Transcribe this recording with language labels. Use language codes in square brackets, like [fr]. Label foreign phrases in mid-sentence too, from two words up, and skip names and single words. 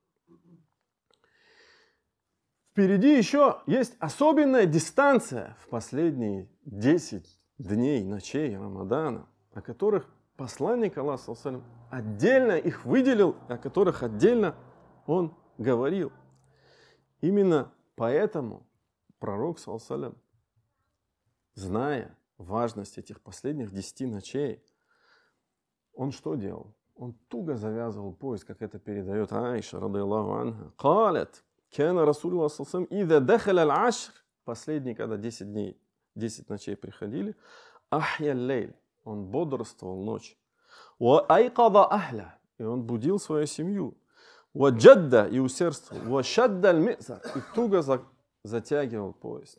[ru] Впереди еще есть особенная дистанция в последние 10 дней, ночей Рамадана, о которых посланник Аллаха отдельно их выделил, о которых отдельно он говорил. Именно поэтому пророк, зная важность этих последних 10 ночей, он что делал? Он туго завязывал пояс, как это передает Аиша, [ar] رضي الله عنها. قالت كان رسول الله صلى الله عليه وسلم إذا دخل العشر, [ru] последние, когда 10 дней, 10 ночей приходили, [ar] أحيا الليل, [ru] он бодрствовал ночь. [ar] وأيقظ أهله, [ru] и он будил свою семью. [ar] وجد, [ru] и усердствовал. [ar] وشد المئزر, [ru] и туго затягивал пояс.